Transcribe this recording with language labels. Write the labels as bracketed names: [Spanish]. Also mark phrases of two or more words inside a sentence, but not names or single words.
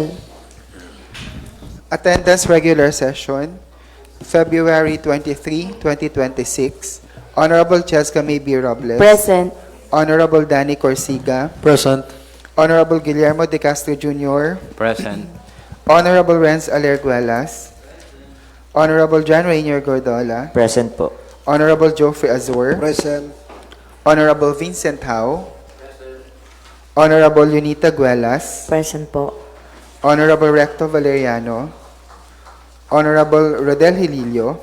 [English] Attendance regular session, February 23, 2026. Honorable Cheska May B. Robles. Present. Honorable Danny Corsiga. Present. Honorable Guillermo de Castro Jr. Present. Honorable Renz Alerguelas. Honorable John Rainier Gordola. Present po. Honorable Geoffrey Azur. Present. Honorable Vincent Hao. Honorable Lunita Guelas. Present po. Honorable Recto Valeriano. Honorable Rodel Hililio.